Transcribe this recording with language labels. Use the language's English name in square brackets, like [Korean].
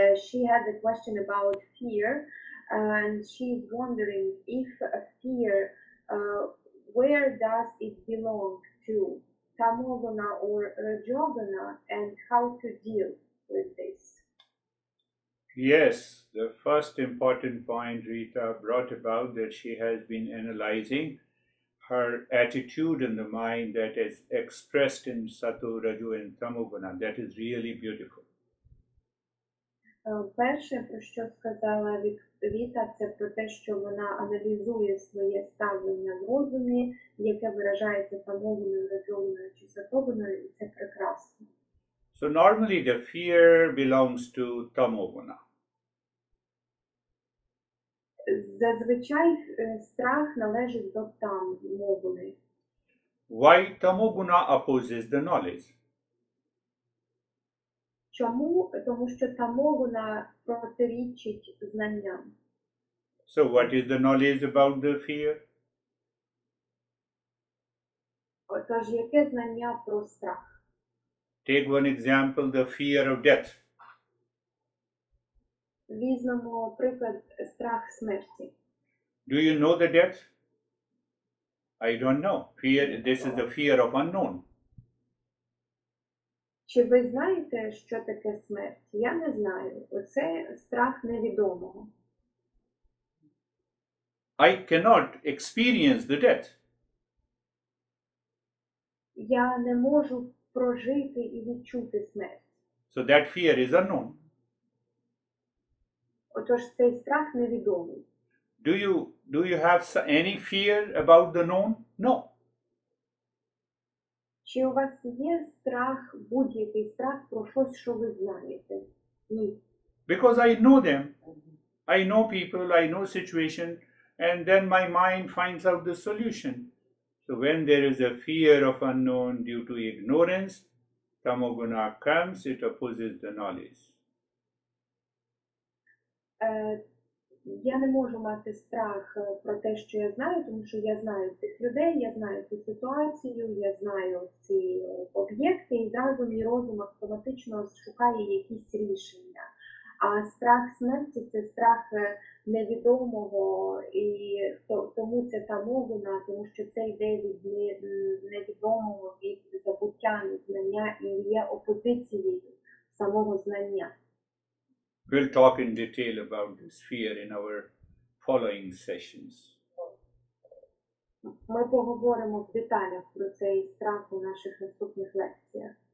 [English] She has a question about fear, and she's wondering if fear, where does it belong to, Tamoguna or Rajoguna, and how to deal with this. Yes, the first important point Rita brought about, that she has been analyzing her attitude in the mind that is expressed in Sato, Raju and Tamoguna. That is really beautiful. [Ukrainian] Перше, про що сказала Віта, це про те, що вона аналізує своє ставлення в розумі, яке виражається тамогуною, раджогуною чи сатогуною, і це прекрасно. [English] So normally the fear belongs to Tamoguna. [Ukrainian] Зазвичай страх належить до тамогуни. [English] Why Tamoguna opposes the knowledge? [Ukrainian] Чому? Тому що тамогуна протирічить знанням. [English] So what is the knowledge about the fear? [Ukrainian] Отож, яке знання про страх? [English] Take one example, the fear of death. [Ukrainian] Візьмемо приклад страх смерті. [English] Do you know the death? I don't know. Fear, this is the fear of unknown. [Ukrainian] Чи ви знаєте, що таке смерть? Я не знаю. Оце страх невідомого. [English] I cannot experience the death. [Ukrainian] Я не можу прожити і відчути смерть. [English] So that fear is unknown. [Ukrainian] Отож, цей страх невідомий. [English] Do you have any fear about the known? No. [Ukrainian] Чи у вас є страх, будь-який страх про щось, що ви знаєте? Ні. [English] Because I know them. I know people, I know situation, and then my mind finds out the solution. So when there is a fear of unknown due to ignorance, Tamoguna comes, it opposes the knowledge. [Ukrainian] Я не можу мати страх про те, що я знаю, тому що я знаю цих людей, я знаю цю ситуацію, я знаю ці об'єкти, і зразу мій розум автоматично шукає якісь рішення. А страх смерті – це страх невідомого, і тому це тамогуна, тому що це йде від невідомого, від забуття, незнання і є опозицією самого знання. [English] We'll talk in detail about this fear in our following sessions. [Ukrainian] Ми поговоримо в деталях про цей страх у наших наступних лекціях.